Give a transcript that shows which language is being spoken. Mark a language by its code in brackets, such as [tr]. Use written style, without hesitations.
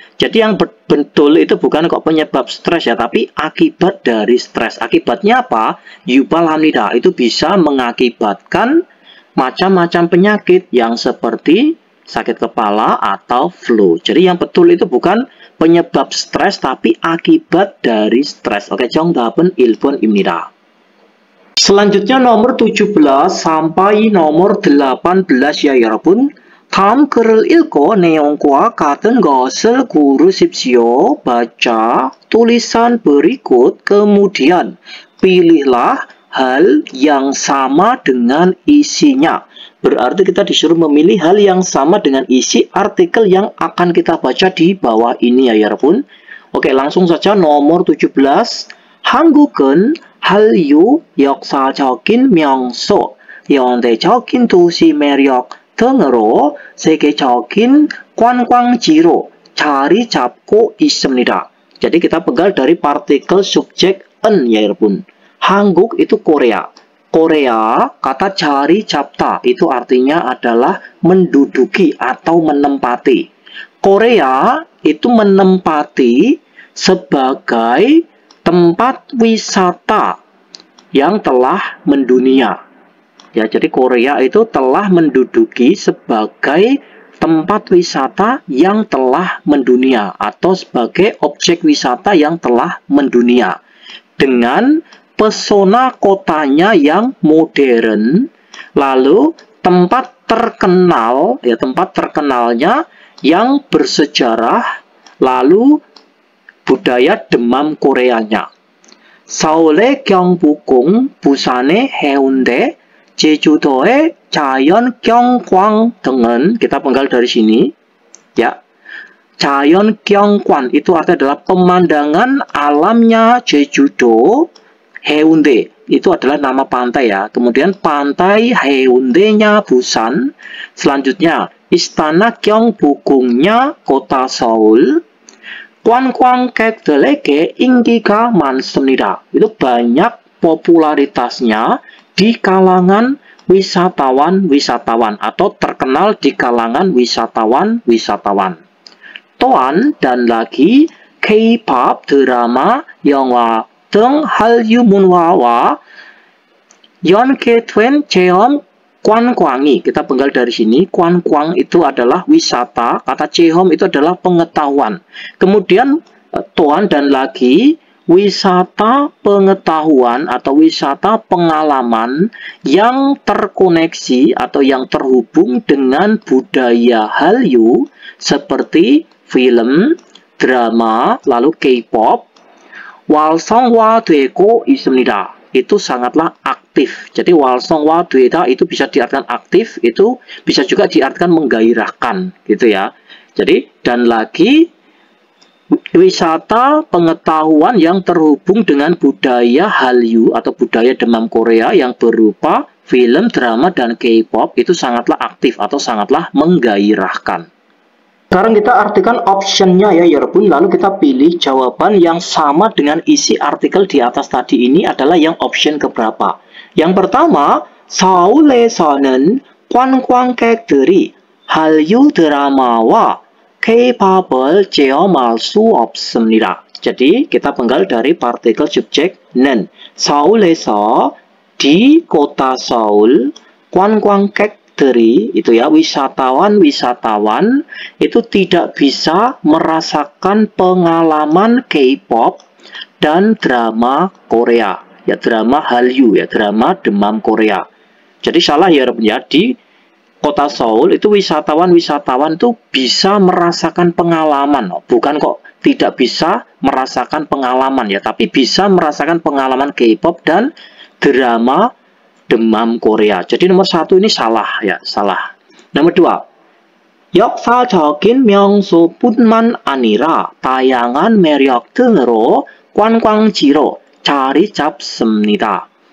[id] Jadi yang betul itu bukan kok penyebab stres ya, tapi akibat dari stres. Akibatnya apa? [ko] 유발합니다. [id] Itu bisa mengakibatkan macam-macam penyakit yang seperti sakit kepala atau flu. Jadi yang betul itu bukan penyebab stres, tapi akibat dari stres. [ko] Oke, 정답은 1번입니다. [id] Selanjutnya nomor 17 sampai nomor 18 ya [ko] 여러분. 다음 글을 읽고 내용과 같은 것을 고르십시오. [id] baca tulisan berikut, kemudian pilihlah hal yang sama dengan isinya. Berarti kita disuruh memilih hal yang sama dengan isi artikel yang akan kita baca di bawah ini ya [ko] 여러분. [id] Oke, langsung saja nomor 17. [ko] 한국은 한류, 역사적인 명소, 현대적인 도시 매력 등으로 세계적인 관광지로 자리 잡고 있습니다. [id] Jadi kita pegang dari partikel subjek en ya [ko] 여러분. [id] 한국 itu Korea. Korea, kata [ko] 자리 잡다 [id] itu artinya adalah menduduki atau menempati. Korea itu menempati sebagai tempat wisata yang telah mendunia. Ya, jadi Korea itu telah menduduki sebagai tempat wisata yang telah mendunia atau sebagai objek wisata yang telah mendunia dengan pesona kotanya yang modern, lalu tempat terkenal ya, tempat terkenalnya yang bersejarah, lalu budaya demam Koreanya. [ko] 서울의 경복궁, 부산의 해운대, 제주도의 자연경관 등은 [id] kita penggal dari sini ya. [ko] 자연경관 [id] itu artinya adalah pemandangan alamnya Jejudo. Haeundae itu adalah nama pantai ya. Kemudian pantai Haeundae-nya Busan. Selanjutnya Istana Gyeongbokgung-nya kota Seoul. [ko] 관광객들에게 인기가 많습니다. [id] Itu banyak popularitasnya di kalangan wisatawan-wisatawan atau terkenal di kalangan wisatawan-wisatawan. [ko] 또한 [id] dan lagi [ko] K-pop, drama, 영화 등 한류 문화와 연계된 체험 관광이. [id] Kita penggal dari sini. [ko] 관광 [id] itu adalah wisata, kata [ko] 체험 [id] itu adalah pengetahuan. Kemudian [ko] 또한 [id] dan lagi wisata pengetahuan atau wisata pengalaman yang terkoneksi atau yang terhubung dengan budaya Hallyu seperti film, drama, lalu K-pop. [ko] walsongwa 되고 있습니다. [id] Itu sangatlah aktif. Jadi [ko] walsongwa 되다 [id] itu bisa diartikan aktif, itu bisa juga diartikan menggairahkan, gitu ya. Jadi dan lagi wisata pengetahuan yang terhubung dengan budaya Hallyu atau budaya demam Korea yang berupa film, drama, dan K-pop itu sangatlah aktif atau sangatlah menggairahkan. Sekarang kita artikan optionnya ya [ko] 여러분, [id] lalu kita pilih jawaban yang sama dengan isi artikel di atas tadi. Ini adalah yang option keberapa. [ko] Yang pertama, 서울에서는 관광객들이 한류 드라마와 K-pop을 체험할 수 없습니다. [id] Jadi kita penggal dari partikel subjek 는. [ko] 서울에서 [id] di kota Seoul, [ko] 관광객 [id] itu ya, wisatawan itu tidak bisa merasakan pengalaman K-pop dan drama Korea, ya drama Hallyu, ya drama demam Korea. Jadi salah ya ya, di kota Seoul itu wisatawan itu bisa merasakan pengalaman, bukan kok tidak bisa merasakan pengalaman ya, tapi bisa merasakan pengalaman K-pop dan drama demam Korea. Jadi nomor 1 ini salah ya, salah. [ko] Nomor 2, 역사적인 명소뿐만 아니라 다양한 매력 등으로 관광지로 자리 잡습니다.